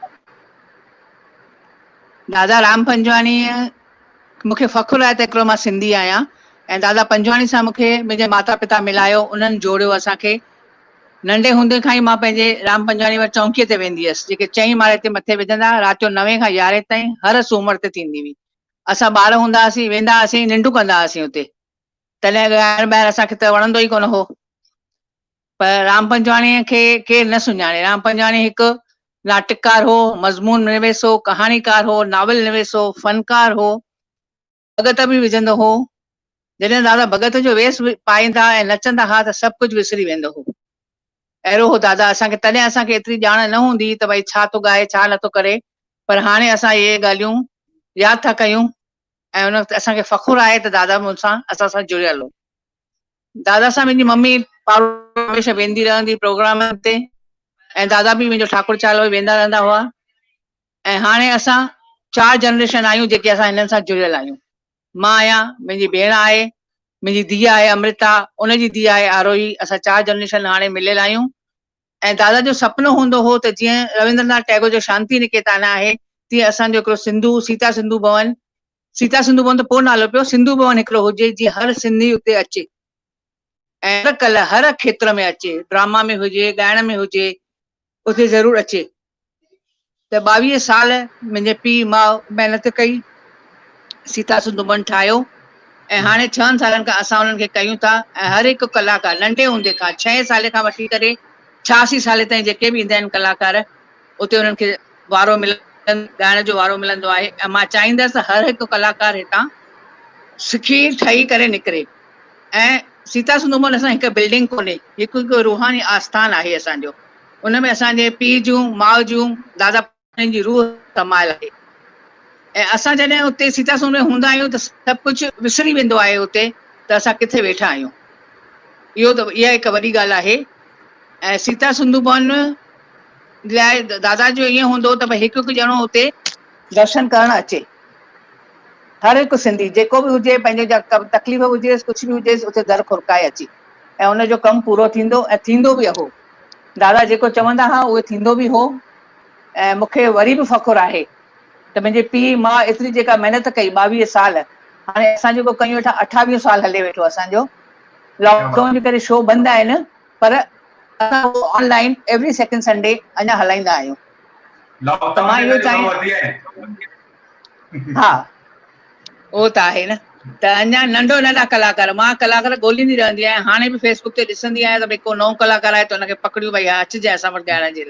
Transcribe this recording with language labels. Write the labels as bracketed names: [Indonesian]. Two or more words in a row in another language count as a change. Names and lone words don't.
[Sindhi] दादा राम पंजवाणी मूंखे फ़ख़ुरु आहे त हिकिड़ो मां सिंधी आहियां, ऐं दादा पंजवाणी सां मूंखे मुंहिंजे माता पिता मिलायो, उन्हनि जोड़ियो असांखे। नंढे हूंदे खां ई मां पंहिंजे राम पंजवाणी वटि चौंकीअ ते वेंदी हुअसि, जेके 4 माड़े ते मथे विझंदा, राति जो 9 खां 11 ताईं हर सूमर ते थींदी हुई। असां ॿार हूंदा हुआसीं, वेंदा हुआसीं, निंडूं कंदा हुआसीं हुते। तॾहिं ॻाइण ॿाहिरि असांखे त वणंदो ई कोन हो, पर राम पंजवाणीअ खे केरु न सुञाणे। राम पंजवाणी हिकु नाटककार हो, मज़मून निवेस हो, कहाणीकार हो, नावल निवेस हो, फनकार हो, भगत बि विझंदो हो। जॾहिं दादा भगत जो वेस पाईंदा ऐं नचंदा हुआ त सभु कुझु विसरी वेंदो हो। अहिड़ो हो दादा असांखे। तॾहिं असांखे एतिरी ॼाण न हूंदी त भई छा थो ॻाए छा नथो करे, पर हाणे असां इहे ॻाल्हियूं यादि था कयूं ऐं उन वक़्तु असांखे फ़ख़ुरु आहे त दादा मूंसां असां सां जुड़ियल हो। दादा सां मुंहिंजी मम्मी पाड़ो हमेशह वेंदी रहंदी प्रोग्रामनि ते, ऐं दादा बि मुंहिंजो ठाकुर चालो वेंदा रहंदा हुआ। ऐं हाणे असां 4 जनरेशन आहियूं जेके असां हिननि सां जुड़ियल आहियूं। मां आहियां, मुंहिंजी भेण आहे, मुंहिंजी धीउ आहे अमृता, उनजी धीउ आहे आरोही। असां 4 जनरेशन हाणे मिलियल आहियूं। ऐं दादा जो सपनो हूंदो हो त जीअं रविंद्रनाथ टैगोर जो शांति निकेतन आहे, तीअं असांजो हिकिड़ो सीता सिंधु भवन सीता सिंधु भवन त पोइ नालो पियो, सिंधु भवन हिकिड़ो हुजे जीअं हर सिंधी उते अचे ऐं हर कला हर खेत्र में अचे, ड्रामा में हुजे, ॻाइण में हुजे, उते ज़रूरु अचे। त 22 साल मुंहिंजे पीउ माउ महिनत कई, सीता सिंधु भवन ठाहियो ऐं हाणे 6 सालनि खां असां उन्हनि खे कयूं था। ऐं हर हिकु कलाकार नंढे हूंदे खां 6 साल खां वठी करे 86 साल ताईं जेके बि ईंदा आहिनि कलाकार, उते उन्हनि खे वारो ॻाइण जो वारो मिलंदो आहे। ऐं मां चाहींदसि त हर हिकु कलाकार हितां सिखी ठही करे निकिरे। ऐं सीता सिंधु भवन असां हिकु बिल्डिंग कोन्हे, हिकु रूहानी आस्थान आहे असांजो। उनमें असांजे पीउ जूं माउ जूं दादा जी रूह समायल आहे। ऐं असां जॾहिं उते सीता सिंधु में हूंदा आहियूं त सभु कुझु विसरी वेंदो आहे उते, त असां किथे वेठा आहियूं। इहा हिकु वॾी ॻाल्हि आहे। ऐं सीता सिंधु भवन लाइ दादा जो ईअं हूंदो त भई हिकु हिकु ॼणो उते दर्शन करण अचे। हर हिकु सिंधी जेको बि हुजे, पंहिंजे तकलीफ़ हुजेसि, कुझु बि हुजेसि, उते दर खुरकाए अचे ऐं उनजो कमु पूरो थींदो ऐं थींदो बि हो। दादा जेको चवंदा हुआ उहे थींदो बि हो। ऐं मूंखे वरी बि फ़ख़ुरु आहे त मुंहिंजे पीउ मां एतिरी जेका महिनत कई 22 साल, हाणे असां जेको कयूं वेठा 28 साल हले वेठो असांजो। लॉकडाउन जे करे शो बंदि आहिनि, पर असां [English] online every second Sunday [Sindhi] अञा हलाईंदा आहियूं। त मां इहो हा, उहो त आहे न। त अञा नंढा कलाकार, मां कलाकार ॻोल्हींदी रहंदी आहियां। हाणे बि फेसबुक ते ॾिसंदी आहियां त भई को नओं कलाकार आहे त हुनखे पकड़ियूं, भई अचिजे असां वटि ॻाइण जे लाइ।